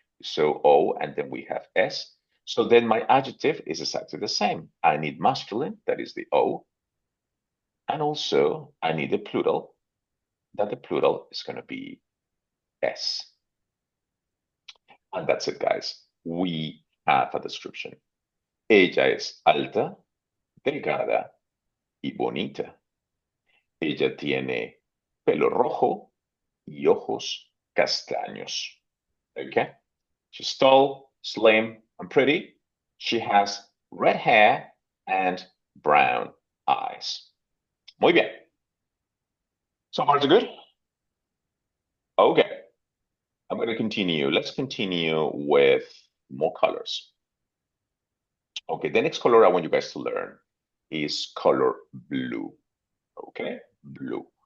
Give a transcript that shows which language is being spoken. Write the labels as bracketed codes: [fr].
[en] So O, and then we have S. So then my adjective is exactly the same. I need masculine, that is the O. And also, I need a plural, that the plural is going to be S. And that's it, guys. We have a description. [es] Ella es alta, delgada y bonita. Ella tiene pelo rojo y ojos castaños. [en] Okay? She's tall, slim, and pretty. She has red hair and brown eyes. [es] Muy bien. [en] So far, so good? Okay. I'm going to continue. Let's continue with more colors. Okay, the next color I want you guys to learn is color blue. Okay, blue.